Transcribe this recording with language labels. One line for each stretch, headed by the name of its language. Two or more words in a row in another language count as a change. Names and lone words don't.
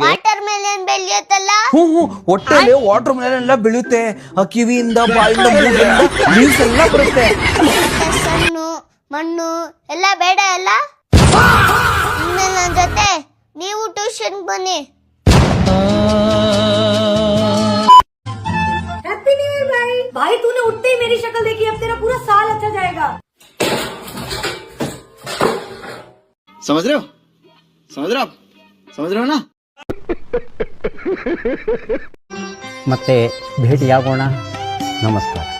English: water melon
Kannada: ಬೆಳೆಯುತ್ತಲ್ಲ. ಹೊಟ್ಟೆಲಿ
English: water melon
Kannada: ಎಲ್ಲ ಬೆಳೆಯುತ್ತೆ. ಆ ಕಿವಿಯಿಂದ ಬಾಯಿಂದ ಮೂಗಿಂದ ಲೀವ್ಸ್ ಎಲ್ಲ ಬರುತ್ತೆ. ಸಣ್ಣು ಮಣ್ಣು ಎಲ್ಲ ಬೇಡ ಅಲ್ಲ. ಇನ್ಮೇಲೆ ನನ್ನ ಜೊತೆ ನೀವು ಟ್ಯೂಷನ್ ಬನ್ನಿ.
English: Happy New Year भाई.
Hindi: भाई तूने उठते ही मेरी शक्ल देखी, अब तेरा पूरा साल अच्छा जाएगा. समझ रहे हो ना.
Kannada: ಮತ್ತೆ ಭೇಟಿಯಾಗೋಣ. ನಮಸ್ಕಾರ.